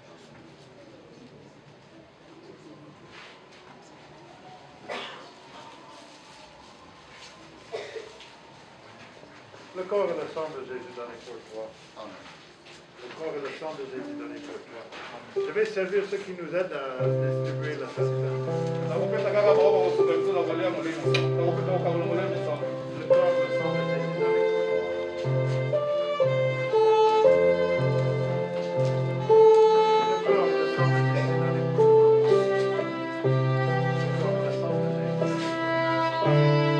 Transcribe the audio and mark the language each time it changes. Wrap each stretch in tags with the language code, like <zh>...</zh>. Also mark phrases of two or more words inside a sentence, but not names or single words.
<fr>Le corps et le sang de Jésus donné pour toi. Amen. Le corps et le sang de Jésus donné pour toi. Amen. Je vais servir ceux qui nous aident à distribuer la Sainte Seine.</fr> <ln>Nakopesa kaka bao bakosuka biso na kolia molei mosantu. Nakopesa kokabola molei mosantu.</ln> <fr>Le corps et le sang de Jésus donné pour toi. Le corps et le sang de Jésus donné pour toi. Le corps et le sang de Jésus donné pour toi.</fr>